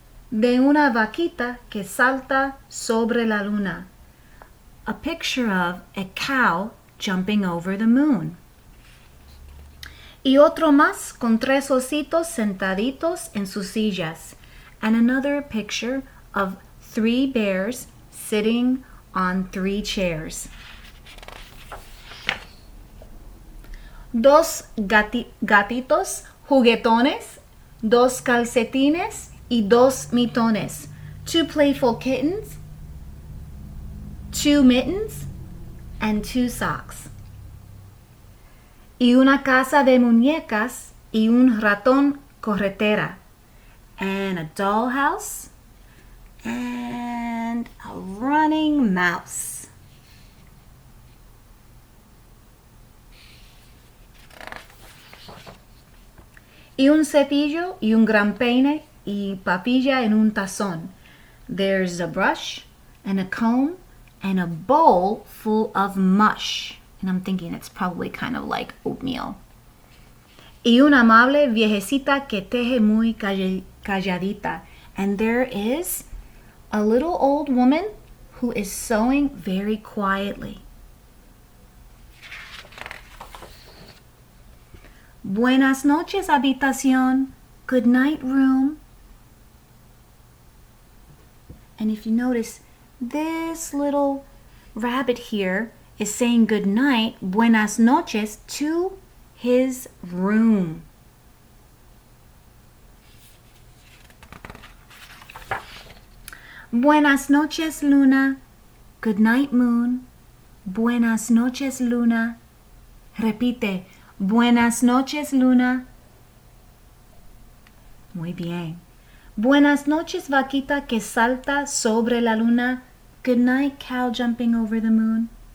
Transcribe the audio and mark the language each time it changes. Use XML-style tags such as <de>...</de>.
<es>De una vaquita que salta sobre la luna.</es> <en>A picture of a cow jumping over the moon.</en> <es>Y otro más con tres ositos sentaditos en sus sillas.</es> <en>And another picture of 3 bears sitting on 3 chairs.</en> <es>Dos gatitos juguetones, 2 calcetines, y 2 mitones,</es> <en>2 playful kittens, 2 mittens, and 2 socks.</en> <es>Y una casa de muñecas y un ratón corretera,</es> <en>and a dollhouse, and a running mouse.</en> <es>Y un cepillo y un gran peine y papilla en un tazón.</es> <en>There's a brush and a comb and a bowl full of mush. And I'm thinking it's probably kind of like oatmeal.</en> <es>Y una amable viejecita que teje muy calladita.</es> <en>And there is a little old woman who is sewing very quietly.</en> <es>Buenas noches, habitación.</es> <en>Good night, room. And if you notice, this little rabbit here is saying good night,</en> <es>buenas noches,</es> <en>to his room.</en> <es>Buenas noches, Luna.</es> <en>Good night, moon.</en> <es>Buenas noches, Luna. Repite, buenas noches, Luna. Muy bien. Buenas noches, vaquita que salta sobre la luna.</es> <en>Good night, cow jumping over the moon.</en>